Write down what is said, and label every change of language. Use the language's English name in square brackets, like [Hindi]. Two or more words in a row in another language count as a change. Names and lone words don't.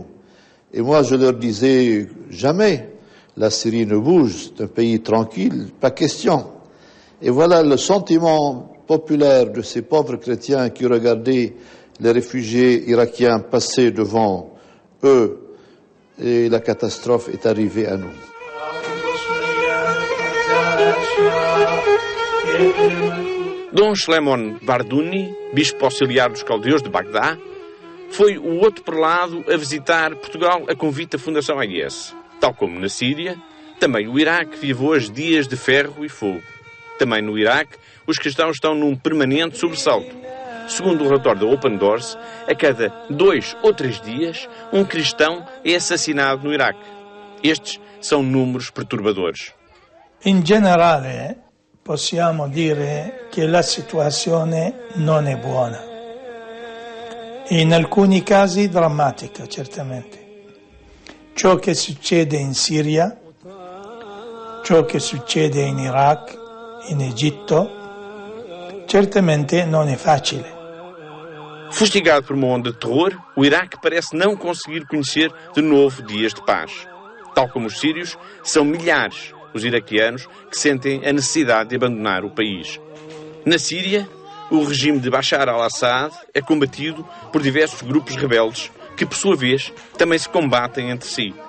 [French] Et moi je leur disais, jamais la Syrie ne bouge, c'est un pays tranquille, pas question. Et voilà le sentiment populaire de ces pauvres chrétiens qui regardaient les réfugiés irakiens passer devant eux, et la catastrophe est arrivée à nous. [Portuguese] Dom Shlemon Barduni, bispo auxiliar dos caldeus de Bagdá, foi o outro prelado a visitar Portugal a convite da Fundação AIS. Tal como na Síria, também o Iraque viveu os dias de ferro e fogo. Também no Iraque, os cristãos estão num permanente sobressalto. Segundo o relatório da Open Doors, a cada 2 ou 3 dias, um cristão é assassinado no Iraque. Estes são números perturbadores. [Italian] In generale, possiamo dire che la situazione non è buona. In alcuni casi drammatica, certamente. Ciò che succede in Siria, ciò che succede in Iraq, in Egitto, certamente non è facile. [Portuguese] Fustigado por uma onda de terror, o Iraque parece não conseguir conhecer de novo dias de paz. Tal como os sírios, são milhares os iraquianos que sentem a necessidade de abandonar o país. Na Síria, o regime de Bashar al-Assad é combatido por diversos grupos rebeldes que, por sua vez, também se combatem entre si.